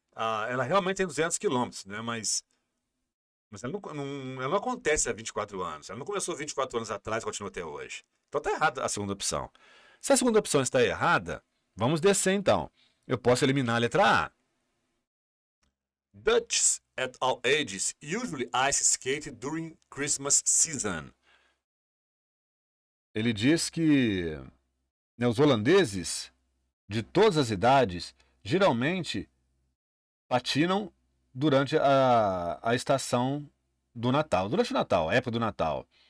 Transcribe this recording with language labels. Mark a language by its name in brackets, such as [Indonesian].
[Portuguese] ela realmente tem 200 quilômetros, né? Mas ela não acontece há 24 anos. Ela não começou 24 anos atrás e continua até hoje. Então está errada a segunda opção. Se a segunda opção está errada, vamos descer então. Eu posso eliminar a letra A. [English] Dutch at all ages usually ice skate during Christmas season. [Portuguese] Ele diz que os holandeses de todas as idades geralmente patinam durante a estação do Natal, durante o Natal, a época do Natal.